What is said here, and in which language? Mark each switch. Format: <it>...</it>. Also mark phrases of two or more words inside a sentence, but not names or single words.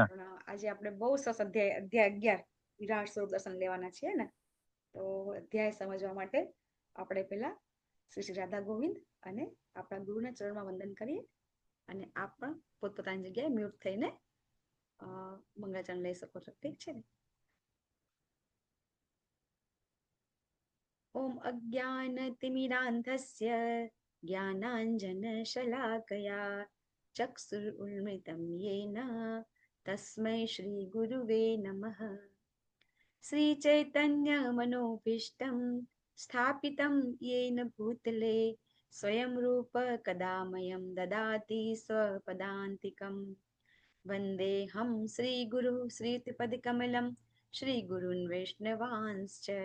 <gu>આજે આપણે બહુ સરસ અધ્યાય 11 વિરાટ સ્વરૂપ દર્શન લેવાના છીએ ને, તો અધ્યાય સમજવા માટે આપણે પહેલા શ્રી શ્રી રાધા ગોવિંદ અને આપણા ગુરુના ચરણમાં વંદન કરીએ અને આપ પણ પોતપોતાની જગ્યાએ મ્યુટ થઈને મંગળાચરણ લઈ શકો છો, ઠીક છે ને?</gu> <sa>ॐ अज्ञानतिमिरान्धस्य ज्ञानाञ्जनशलाकया चक्षुरुन्मीलितं येन तस्मै श्री गुरुवे नमः। श्री चैतन्य मनोभीष्टं स्थापितं येन भूतले स्वयं रूप कदा मह्यं ददाति स्वपदान्तिकं। वन्देऽहं श्रीगुरु श्रीयुतपदकमलं श्रीगुरून् वैष्णवांश्च।</sa>